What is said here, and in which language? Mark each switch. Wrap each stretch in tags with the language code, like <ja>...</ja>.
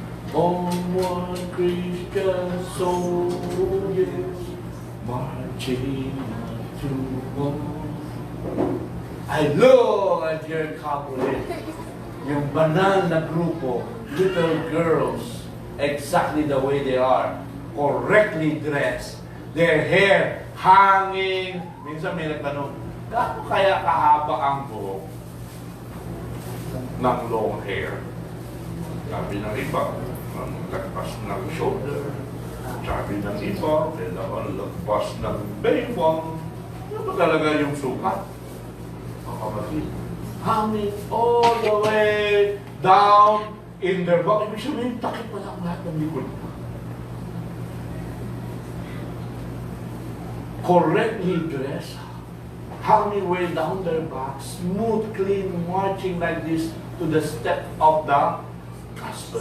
<en>On one Christian soldiers marching to war. I look at your couple,</en> <tl>yung banal na grupo,</tl> <en>little girls, exactly the way they are, correctly dressed, their hair hanging.</en> <tl>Minsan may nagtanong, gaano kaya kahaba ang buhok ng long hair? Sabi ng iba, ang lagpas ng shoulder. Sabi ng iba, kailangan lagpas ng baywang. Ano ba talaga yung sukat?</tl> <en>Kapatid, hanging all the way down in their back.</en> <tl>Ibig sabihin, takip pa lang lahat ng likod.</tl> <en>Correctly dressed, hanging way down their back, smooth, clean, marching like this to the step of the gospel.</en>